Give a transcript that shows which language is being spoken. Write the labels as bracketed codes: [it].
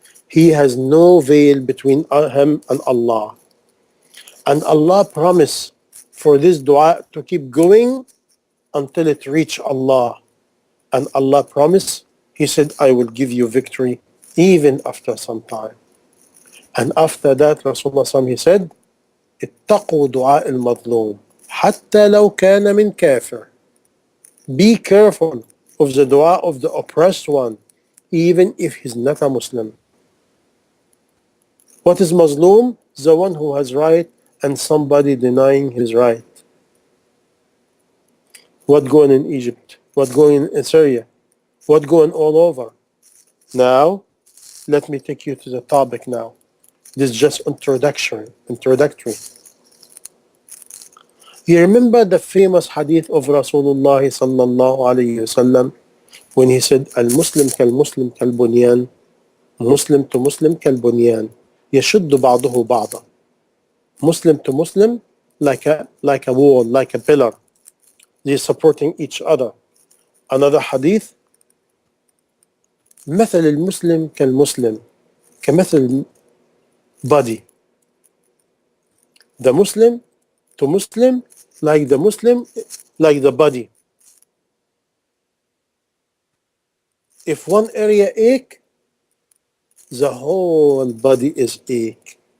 [en] He has no veil between him and Allah. And Allah promised for this dua to keep going until it reach Allah. And Allah promised, He said, I will give you victory even after some time. And after that, Rasulullah, he said, [ar] اتقوا دعاء المظلوم حتى لو كان من كافر. [en] Be careful of the dua of the oppressed one, even if he's not a Muslim. What is Muslim? The one who has right and somebody denying his right. What going in Egypt? What going in Syria? What going all over? Now, let me take you to the topic now. This is just introductory. You remember the famous hadith of Rasulullah sallallahu alayhi wasallam when he said, [ar] Al-Muslim kal-Muslim kal-Bunyan, Muslim to Muslim kal-Bunyan, يشد بعضه بعضا. [en] Muslim to Muslim like a wall, like a pillar. They're supporting each other. Another hadith, [ar] مثل المسلم كالمسلم, كمثل body. [en] The Muslim to Muslim, like the body. If one area ache, the whole body is ache.